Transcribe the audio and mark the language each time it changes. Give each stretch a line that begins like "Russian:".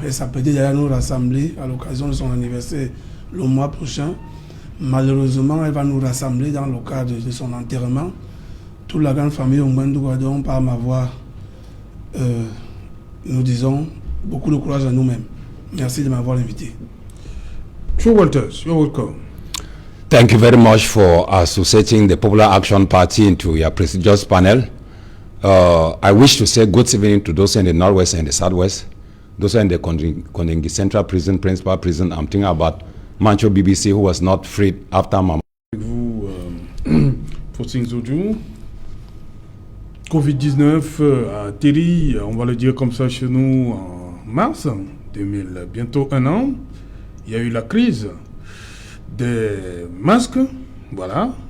French: Elle s'apprêtait d'ailleurs nous rassembler à l'occasion de son anniversaire le mois prochain. Malheureusement, elle va nous rassembler dans le cadre de son enterrement. Toute la grande famille Ongbandougwadon, par ma voix, nous disons beaucoup de courage à nous-mêmes. Merci de m'avoir invité.
English: True Walters, you're welcome. Thank you very much for associating the Popular Action Party into your prestigious panel. I wish to say good evening to those in the Northwest and the Southwest, those in the Kondengi Central Prison, Principal Prison. I'm thinking about Mancho BBC, who was not freed after Mama.
French: Avec vous, Faustin Zodjou. Covid-19 a atterri, on va le dire comme ça chez nous, en mars 2000, bientôt un an. Il y a eu la crise des masques, voilà.